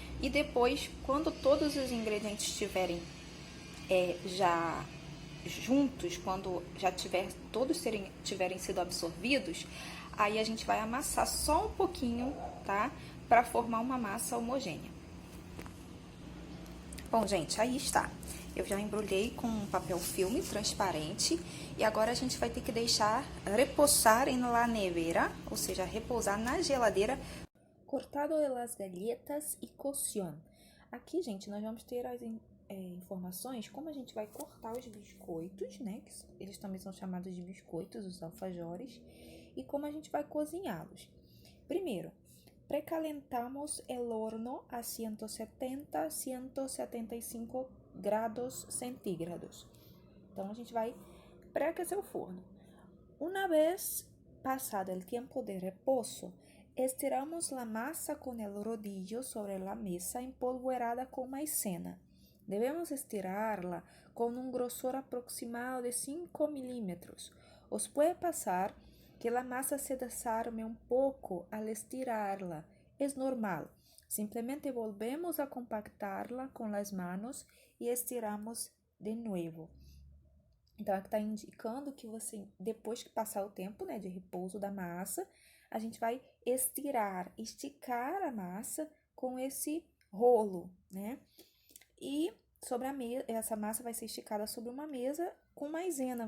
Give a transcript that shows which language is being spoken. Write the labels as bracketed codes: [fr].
[pt] E depois, quando todos os ingredientes estiverem já juntos, quando já todos tiverem sido absorvidos, aí a gente vai amassar só um pouquinho, tá? Para formar uma massa homogênea. Bom, gente, aí está. Eu já embrulhei com um papel filme transparente e agora a gente vai ter que deixar [es] reposar em la nevera, [pt] ou seja, repousar na geladeira. [es] Cortado de las galletas e cocción. [pt] Aqui, gente, nós vamos ter as informações como a gente vai cortar os biscoitos, né? Que eles também são chamados de biscoitos, os alfajores, e como a gente vai cozinhá-los. [es] Primeiro, precalentamos el horno a 170-175 grados centígrados. [pt] Então, a gente vai pré-aquecer o forno. [es] Una vez pasado el tiempo de reposo, estiramos la masa con el rodillo sobre la mesa empolvorada con maicena. Debemos estirarla con un grosor aproximado de 5 milímetros. Os puede pasar que la masa se desarme un poco al estirarla. Es normal. Simplemente volvemos a compactarla con las manos y estiramos de nuevo. [pt] Então, aqui está indicando que você, depois que passar o tempo, né, de repouso da massa, a gente vai esticar a massa com esse rolo, né? E sobre essa massa vai ser esticada sobre uma mesa com maisena.